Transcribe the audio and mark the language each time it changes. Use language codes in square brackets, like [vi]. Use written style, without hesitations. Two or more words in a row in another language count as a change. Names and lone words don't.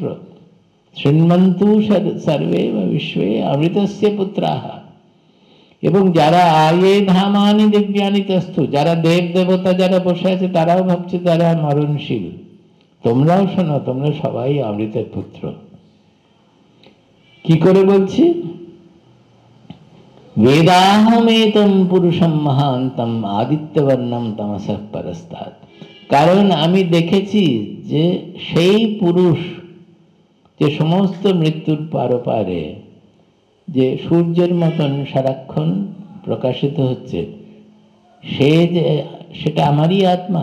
[sa] শৃণ্বন্তু সর্বে বিশ্বে অমৃতস্য পুত্রাহা। [bn] এবং যারা [sa] আয়ে ধামানি দিব্যানি তস্থু, [bn] যারা দেব দেবতা যারা বসে আছে তারাও ভাবছে তারা মরণশীল। তোমরাও শোনো, তোমরা সবাই অমৃতের পুত্র। কি করে বলছি? [sa] বেদাহমেতম পুরুষম মহান্তম আদিত্যবর্ণম তমসঃ পরস্তাৎ। [bn] কারণ আমি দেখেছি যে সেই পুরুষ যে সমস্ত মৃত্যুর পারপারে যে সূর্যের মতন সারাক্ষণ প্রকাশিত হচ্ছে, সেটা আমারই আত্মা।